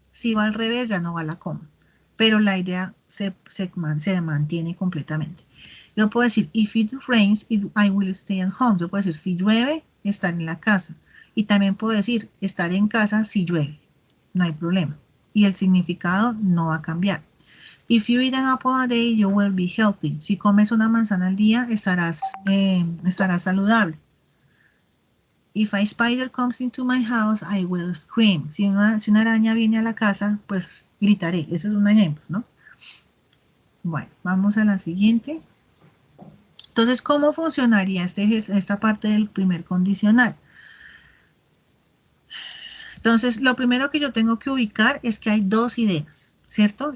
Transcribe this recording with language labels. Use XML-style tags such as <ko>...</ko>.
<es>Si va al revés, ya no va la coma, pero la idea se mantiene completamente. Yo puedo decir,</es> <en>if it rains, I will stay at home.</en> <es>Yo puedo decir, si llueve, estar en la casa. Y también puedo decir, estar en casa si llueve. No hay problema. Y el significado no va a cambiar.</es> <en>If you eat an apple a day, you will be healthy.</en> <es>Si comes una manzana al día, estarás saludable.</es> <en>If a spider comes into my house, I will scream.</en> <es>Si una araña viene a la casa, pues gritaré. Eso es un ejemplo, ¿no? Bueno, vamos a la siguiente. Entonces, ¿cómo funcionaría esta parte del primer condicional? Entonces, lo primero que yo tengo que ubicar es que hay dos ideas, ¿cierto?</es>